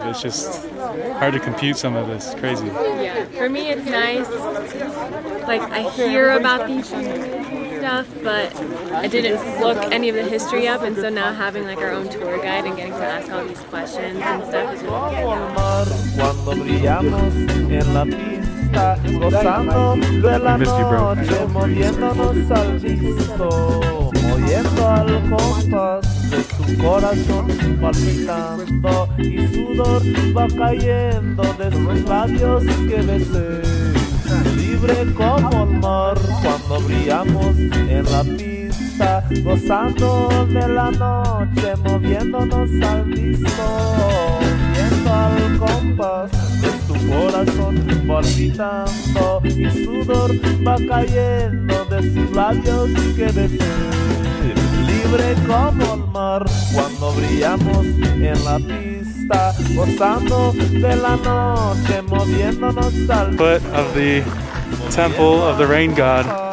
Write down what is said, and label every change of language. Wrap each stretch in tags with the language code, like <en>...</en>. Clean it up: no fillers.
<en>It's just hard to compute some of this. Crazy. Yeah, for me it's nice. Like, I hear about these stuff, but I didn't look any of the history up, and so now having like our own tour guide and getting to ask all these questions and stuff is really good.</en> <es>Cuando brillamos en la pista, gozando de la</es> <en>Missed you, bro.</en> <es>noche, moviéndonos al visto, oyendo al compás de su corazón palpitando, y sudor va cayendo de sus labios que besé. Libre como el mar cuando brillamos en la pista. pista, gozando de la noche, moviéndonos al disco, viendo al compás de su corazón palpitando y sudor va cayendo de sus labios que besé. Libre como el mar cuando brillamos en la pista, gozando de la noche, moviéndonos al</es> <en>Foot of the temple of the rain god.</en>